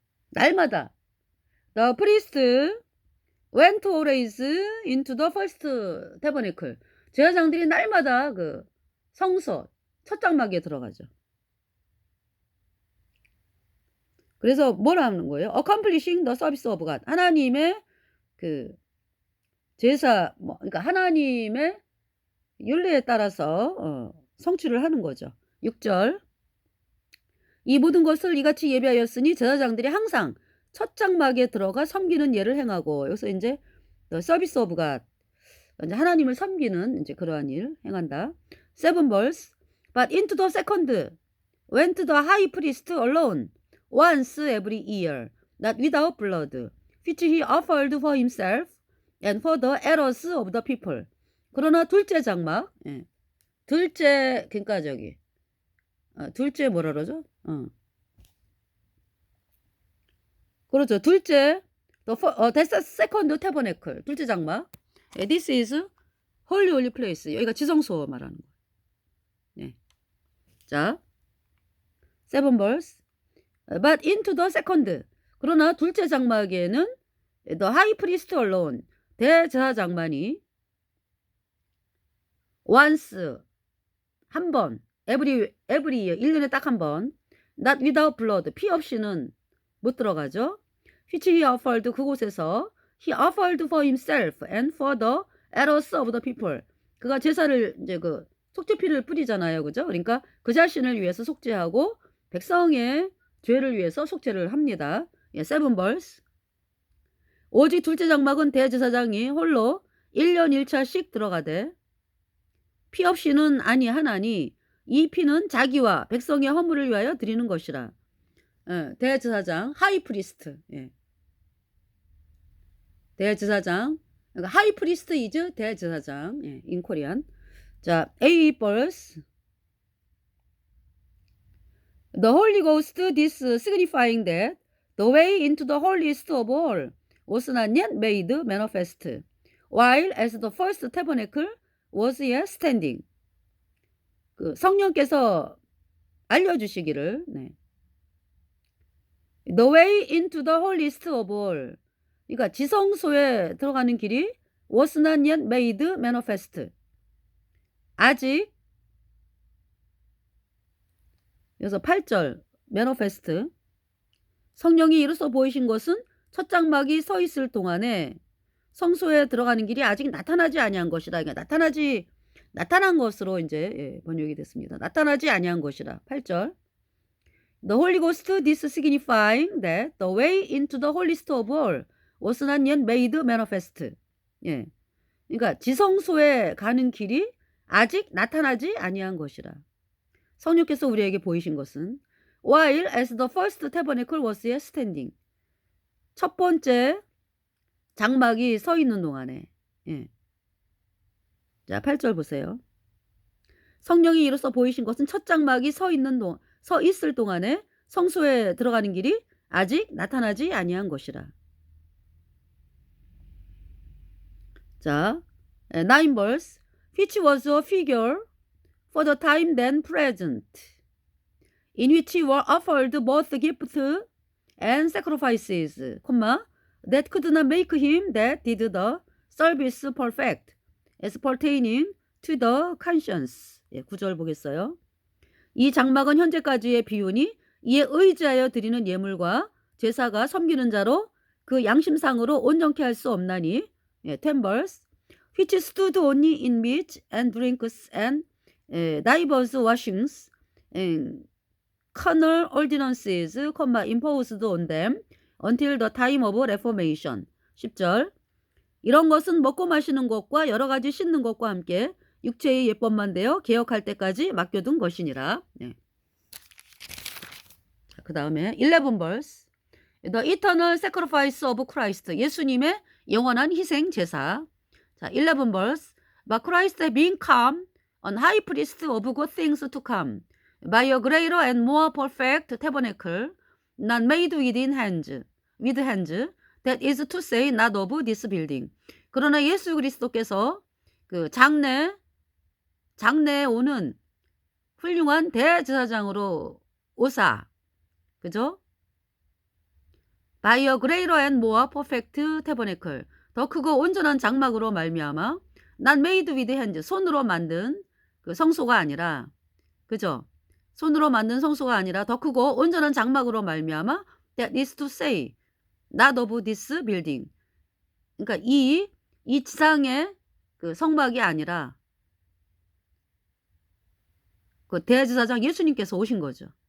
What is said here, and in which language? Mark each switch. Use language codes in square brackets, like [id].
[ko] 날마다 [en] the priest went always into the first tabernacle. [ko] 제사장들이 날마다 그 성소 첫 장막에 들어가죠. 그래서 뭘 하는 거예요? [en] Accomplishing the service of God. [ko] 하나님의 그 제사 그러니까 하나님의 율례에 따라서 성취를 하는 거죠. 6절. 이 모든 것을 이같이 예비하였으니 제사장들이 항상 첫 장막에 들어가 섬기는 예를 행하고 여기서 이제 [en] the service of God. [ko] 이제 하나님을 섬기는 이제 그러한 일 행한다. [en] 7 verse. But into the second went the high priest alone. Once every year, not without blood, which he offered for himself and for the errors of the people. [ko] 그러나 둘째 장막, 둘째 그러니까 저기 둘째 뭐라 그러죠? 그렇죠. 둘째, [en] that's the second tabernacle. [ko] 둘째 장막. [en] This is holy place. [ko] 여기가 지성소 말하는 거예요. 네. 자, [en] 7 verse. But into the second. [ko] 그러나 둘째 장막에는 [en] the high priest alone. [ko] 대제사장만이 [en] once [ko] 한 번 [en] every year [ko] 1년에 딱 한 번 [en] not without blood [ko] 피 없이는 못 들어가죠. [en] which he offered [ko] 그곳에서 [en] he offered for himself and for the errors of the people. [ko] 그가 제사를 이제 그 속죄피를 뿌리잖아요. 그죠? 그러니까 그 자신을 위해서 속죄하고 백성의 죄를 위해서 속죄를 합니다. [en] 7 verse. [ko] 오직 둘째 장막은 대제사장이 홀로 1년 1차씩 들어가되 피 없이는 아니하나니 이 피는 자기와 백성의 허물을 위하여 드리는 것이라. 대제사장 [en] 하이 프리스트. [ko] 대제사장 그러니까 [en] 하이 프리스트 이즈 [ko] 대제사장 [en] in Korean. 자, 8 verse. The Holy Ghost, this signifying that the way into the holiest of all was not yet made manifest, while as the first tabernacle was yet standing. [ko] 그 성령께서 알려주시기를, [en] The way into the holiest of all. [ko] 그러니까 지성소에 들어가는 길이 [en] was not yet made manifest. [ko] 아직 그래서 8절 manifest. 성령이 이로써 보이신 것은 첫 장막이 서 있을 동안에 성소에 들어가는 길이 아직 나타나지 아니한 것이다. 그러니까 나타난 것으로 이제 번역이 됐습니다. 나타나지 아니한 것이라. 8절. [en] The Holy Ghost, this signifying that the way into the holiest of all was not yet made manifest. [ko] 예. 그러니까 지성소에 가는 길이 아직 나타나지 아니한 것이라. 성령께서 우리에게 보이신 것은 [en] while as the first tabernacle was yet standing. [ko] 첫 번째 장막이 서 있는 동안에. 예. 자, 8절 보세요. 성령이 이로써 보이신 것은 첫 장막이 서 있을 동안에 성소에 들어가는 길이 아직 나타나지 아니한 것이라. [en] 자, 9 verse. Which was a figure for the time then present, in which were offered both gifts and sacrifices, that could not make him that did the service perfect, as pertaining to the conscience. [ko] 예, 9절 보겠어요. 이 장막은 현재까지의 비유니 이에 의지하여 드리는 예물과 제사가 섬기는 자로 그 양심상으로 온전케 할 수 없나니. [en] 예, 10 verse. Which stood only in meat and drinks and divers washings and carnal ordinances, imposed on them until the time of reformation. [ko] 10절. 이런 것은 먹고 마시는 것과 여러 가지 씻는 것과 함께 육체의 예법만 되어 개혁할 때까지 맡겨둔 것이니라. 네. 그 다음에 [en] 11 verse. The eternal sacrifice of Christ. [ko] 예수님의 영원한 희생 제사. [en] 자, 11 verse. But Christ being come, an high priest of good things to come, by a greater and more perfect tabernacle, not made with hands, that is to say, not of this building. [ko] 그러나 예수 그리스도께서 그 장래에 오는 훌륭한 대제사장으로 오사, 그죠? [en] By a greater and more perfect tabernacle. [ko] 더 크고 온전한 장막으로 말미암아 [en] not made with hands. [ko] 손으로 만든 그 성소가 아니라, 그죠? 손으로 만든 성소가 아니라 더 크고 온전한 장막으로 말미암아 [en] that is to say, not of this building. [ko] 그러니까 이 지상의 그 성막이 아니라 그 대제사장 예수님께서 오신 거죠.